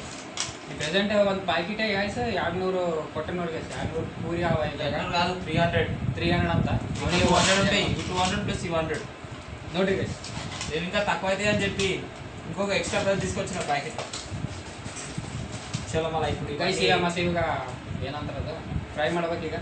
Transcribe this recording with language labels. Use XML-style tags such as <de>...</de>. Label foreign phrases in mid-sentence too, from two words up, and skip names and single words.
<kn>ప్రెసెంట్ ಒಂದು</kn> <en>packet guys</en> <kn>200 ಕೊಟ್ಟ ನೋಡಿ ಗೈಸ್ 200 ಪೂರಿ ಅವ ಈಗ</kn> <te>కాదు 300</te> <kn>ಅಂತ</kn> <te>200 ఉంటాయి 200 ప్లస్ 100</te> <kn>ನೋಡ್ರಿ ಗೈಸ್</kn> <te>నేను ఇంకా తక్కువ అయితే అని చెప్పి ఇంకొక</te> <en>extra price</en> <te>తీసుకొచ్చిన ప్యాకెట్. చలో మళ్ళీ ఇప్పుడు</te> <kn>ಗೈಸ್ ಈಗ ಮತ್ತೆ ಇವಾಗ ಏನಂತಾರೆ ಅದು ಫ್ರೈ ಮಾಡ್ಬೇಕು ಈಗ</kn>